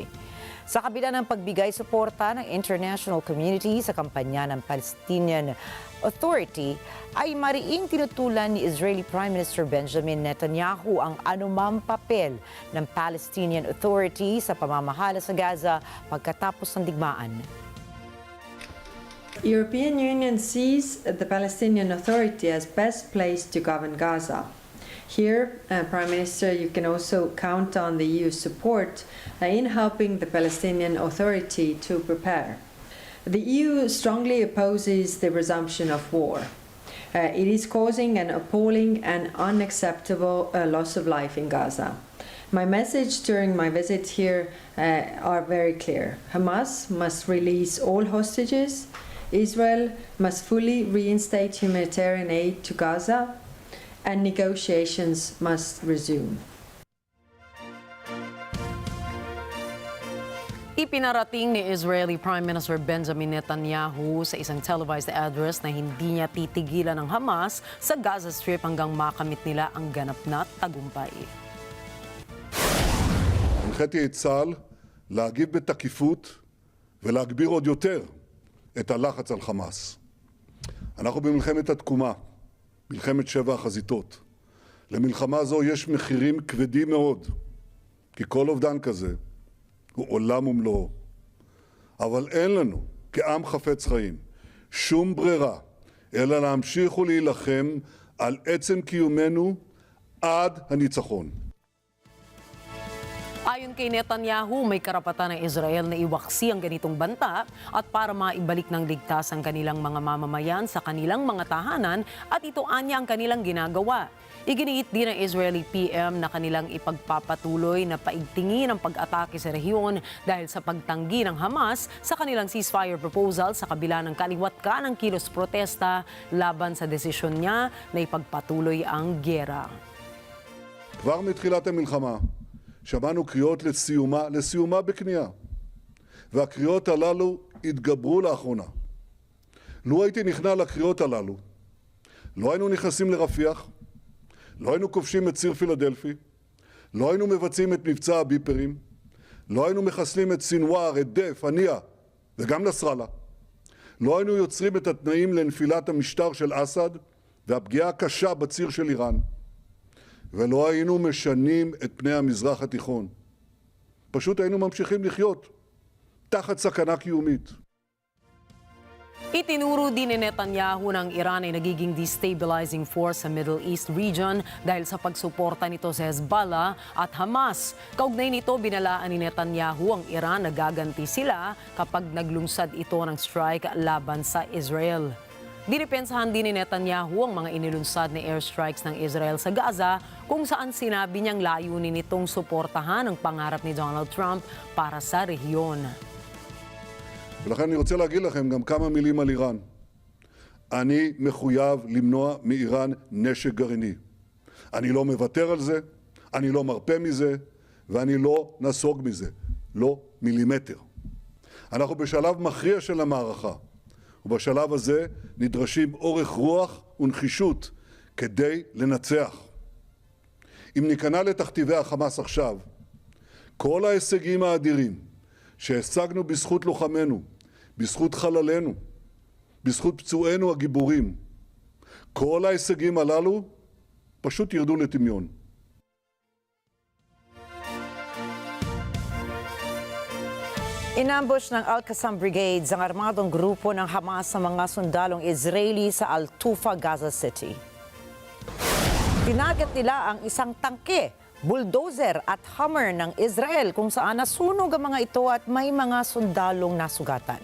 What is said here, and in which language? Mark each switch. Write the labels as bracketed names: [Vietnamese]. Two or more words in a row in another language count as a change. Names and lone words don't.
[Filipino] Sa kabila ng pagbigay suporta ng [English] international community [Filipino] sa kampanya ng Palestinian Authority, ay mariing tinutulan ni [English] Israeli Prime Minister [Filipino] Benjamin Netanyahu ang anumang papel ng Palestinian Authority sa pamamahala sa Gaza pagkatapos ng digmaan. [English] European Union sees the Palestinian Authority as best placed to govern Gaza. Here, Prime Minister, you can also count on the EU's support in helping the Palestinian Authority to prepare. The EU strongly opposes the resumption of war. It is causing an appalling and unacceptable loss of life in Gaza. My message during my visit here are very clear. Hamas must release all hostages. Israel must fully reinstate humanitarian aid to Gaza, and negotiations must resume. [Filipino] Ipinarating ni [English] Israeli Prime Minister [Filipino] Benjamin Netanyahu sa isang [English] televised address [Filipino] na hindi niya titigilan ng Hamas sa Gaza Strip hanggang makamit nila ang ganap na tagumpay. [Hebrew] הנחיתי את צה"ל להגיב בתקיפות ולהגביר עוד יותר את הלחץ על חמאס. אנחנו במלחמת התקומה, מלחמת 7 החזיתות. למלחמה זו יש מחירים כבדים מאוד, כי כל אובדן כזה הוא עולם ומלואו. אבל אין לנו, כעם חפץ חיים, שום ברירה, אלא להמשיך ולהילחם על עצם קיומנו עד הניצחון. [Filipino] Ayon kay Netanyahu, may karapatan ng Israel na iwaksi ang ganitong banta at para maibalik ng ligtas ang kanilang mga mamamayan sa kanilang mga tahanan at ito anya ang kanilang ginagawa. Iginiit din ng [English] Israeli PM [Filipino] na kanilang ipagpapatuloy na paigtingin ang pag-atake sa rehiyon dahil sa pagtanggi ng Hamas sa kanilang [English] ceasefire proposal [Filipino] sa kabila ng kaliwat ka ng kilos protesta laban sa desisyon niya na ipagpatuloy ang giyera. [Hebrew] כבר מתחילת המלחמה שמענו קריאות לסיומה בכניעה. והקריאות הללו התגברו לאחרונה. לו הייתי נכנע לקריאות הללו, לא היינו נכנסים לרפיח, לא היינו כובשים את ציר פילדלפי, לא היינו מבצעים את מבצע הביפרים, לא היינו מחסלים את סינואר, את דף, הנייה וגם נסראללה. לא היינו יוצרים את התנאים לנפילת המשטר של אסד והפגיעה הקשה בציר של איראן. ולא היינו משנים את פני המזרח התיכון. פשוט היינו ממשיכים לחיות תחת סכנה קיומית. [Filipino] Itinuro din ni Netanyahu ng Iran ay nagiging [English] destabilizing force [Filipino] sa [English] Middle East region [Filipino] dahil sa pagsuporta nito sa Hezbollah at Hamas. Kaugnay nito, binalaan ni Netanyahu ang Iran na gaganti sila kapag naglungsad ito ng strike laban sa Israel. Dinipensahan din ni Netanyahu ang mga inilunsad na airstrikes ng Israel sa Gaza kung saan sinabi niyang layunin nitong suportahan ang pangarap ni Donald Trump para sa rehiyon. [Hebrew] ולכן אני רוצה להגיד לכם גם כמה מילים על איראן. אני מחויב למנוע מאיראן נשק גרעיני. אני לא מוותר על זה, אני לא מרפה מזה, ואני לא נסוג מזה. לא מילימטר. אנחנו בשלב מכריע של המערכה. ובשלב הזה נדרשים אורך רוח ונחישות כדי לנצח. אם ניכנע לתכתיבי החמאס עכשיו, כל ההישגים האדירים שהשגנו בזכות לוחמינו, בזכות חללינו, בזכות פצועינו הגיבורים, כל ההישגים הללו פשוט ירדו לטמיון. [Filipino] Inambush ng Al-Qassam Brigades ang armadong grupo ng Hamas sa mga sundalong Israeli sa Al-Tufa, Gaza City. Tinagat nila ang isang tangke, bulldozer at hammer ng Israel kung saan nasunog ang mga ito at may mga sundalong nasugatan.